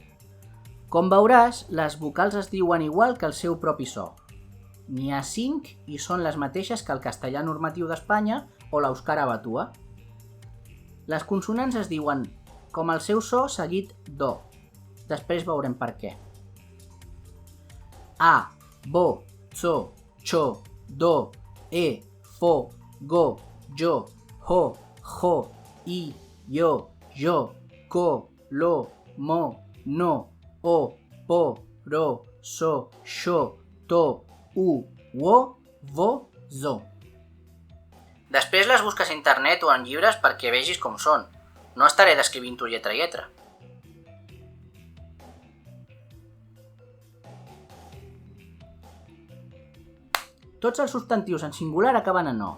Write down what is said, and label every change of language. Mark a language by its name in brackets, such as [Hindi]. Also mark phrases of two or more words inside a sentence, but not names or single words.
[Catalan] Com veuràs, les vocals es diuen igual que el seu propi so. N'hi ha 5 i són les mateixes que el castellà normatiu d'Espanya o l'euskara batua. Les consonants es diuen com el seu so seguit do. Després veurem per què. A, [Esperanto] bo, so, cho, do, e, fo, go, jo, ho, jo, i, yo, ko, lo, mo, no, o, po, ro, so, xo, to, u, wo, vo, zo. [Catalan] Després les busques a internet o en llibres perquè vegis com són. No estaré descrivint-ho lletra a lletra. Tots els substantius en singular acaben en o.